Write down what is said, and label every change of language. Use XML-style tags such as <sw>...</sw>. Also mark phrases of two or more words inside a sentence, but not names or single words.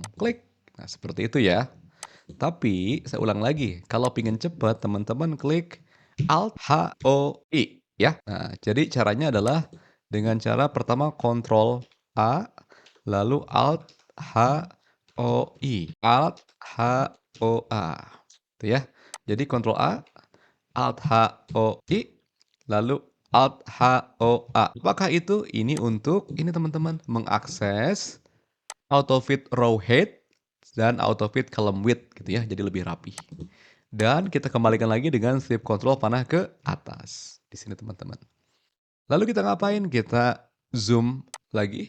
<id>Klik. Nah, seperti itu ya. Tapi saya ulang lagi, kalau pingin cepat teman-teman klik Alt H O I ya. Nah, jadi caranya adalah dengan cara pertama Ctrl A lalu Alt H O I. Alt H O A. Itu ya. Jadi Ctrl A, Alt H O I, lalu Alt H O A. Apakah itu? Ini untuk ini teman-teman mengakses</id> <en>auto fit row height</en> <id>dan</id> <en>auto fit column width</en> <id>gitu ya, jadi lebih rapi. Dan kita kembalikan lagi dengan</id> <en>shift control</en> <id>panah ke atas di sini teman-teman. Lalu kita ngapain? Kita zoom lagi.</id>